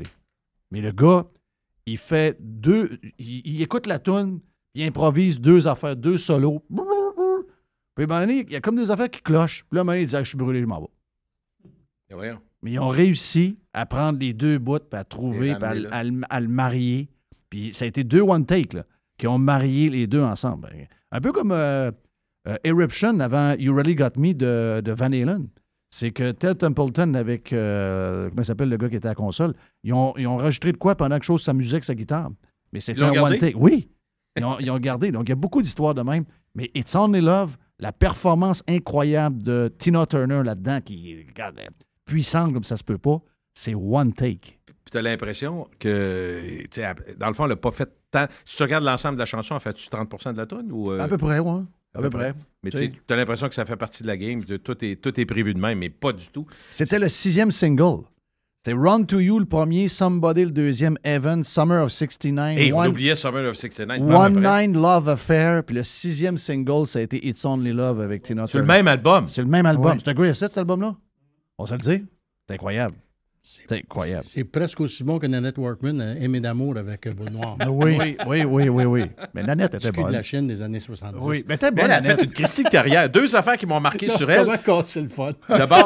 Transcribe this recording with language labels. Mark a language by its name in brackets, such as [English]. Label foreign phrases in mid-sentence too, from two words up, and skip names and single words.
[French] Mais le gars, il fait il écoute la tune, il improvise 2 affaires, 2 solos. Puis, à un moment donné, il y a comme des affaires qui clochent. Puis là, à un moment donné, il dit, je suis brûlé, je m'en vais. Mais ils ont réussi à prendre les 2 bouts, puis à trouver, puis à le marier. Puis ça a été 2 [English] one take, [French] là, qui ont marié les 2 ensemble. Un peu comme Eruption avant You Really Got Me de Van Halen. C'est que Ted Templeton avec, comment s'appelle le gars qui était à la console, ils ont enregistré de quoi pendant que chose s'amusait avec sa guitare. Mais c'était un [English] one take. [French] Oui, ils ont gardé. Donc il y a beaucoup d'histoires de même. Mais It's Only Love, la performance incroyable de Tina Turner là-dedans, qui est puissante comme ça se peut pas, c'est [English] one take. [French] Puis tu as l'impression que, dans le fond, elle n'a pas fait tant. Si tu regardes l'ensemble de la chanson, elle fait-tu 30% de la tonne? Ou, À peu près, oui. À peu près. Mais tu as l'impression que ça fait partie de la game. Tout est prévu de même, mais pas du tout. C'était le 6e single. C'est Run to You, le premier, Somebody, le deuxième, Evan, Summer of 69. Et on oubliait Summer of 69. One Nine Love Affair. Puis le 6e single, ça a été It's Only Love avec Tina Turner. C'est le même album. C'est le même album. Ouais. C'est un [English] great set, [French] cet album-là? On se le dit? C'est incroyable. C'est incroyable. C'est presque aussi bon que Nanette Workman, Aimé d'amour avec Boule Noire. Oui. Mais Nanette était bonne. de la Chine des années 70. Oui, mais t'es bonne, Elle a Nanette. fait une Christie de carrière. 2 affaires qui m'ont marqué sur elle. Comment casser le fun? D'abord...